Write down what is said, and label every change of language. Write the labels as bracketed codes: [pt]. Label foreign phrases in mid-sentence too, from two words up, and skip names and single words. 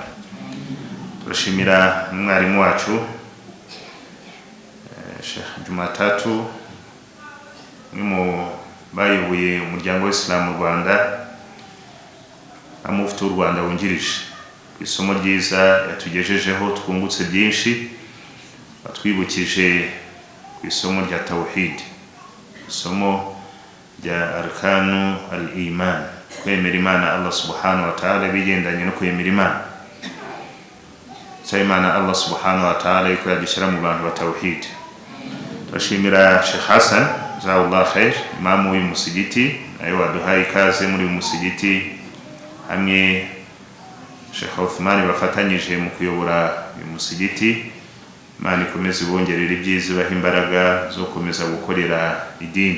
[rw] Turashimira umwarimu wacu Sheikh Jumatatu, mu bayoboye umuryango w'Isilamu mu Rwanda, amufite u Rwanda wungirije. Isomo ryiza yatugejejeho, twungutse byinshi, batwibukije ku isomo rya tawhid, isomo rya [ar] أركان الإيمان, [rw] kwemera Imana [ar] الله سبحانه وتعالى, [rw] bigendanye no kwemera Imana. Imana [ar] الله سبحانه وتعالى [rw] yuko yadushyira mu bantu ba tawhid. Turashimira Sheikh Hassan [ar] جزاك الله خير, [rw] imamu w'uyu musigiti, nawe waduhaye ikaze muri uyu musigiti, hamwe Sheikh Uthman bafatanyije mu kuyobora uyu musigiti. Imana ikomeze ibongerera ibyiza, ibaha imbaraga zo gukomeza gukorera idini.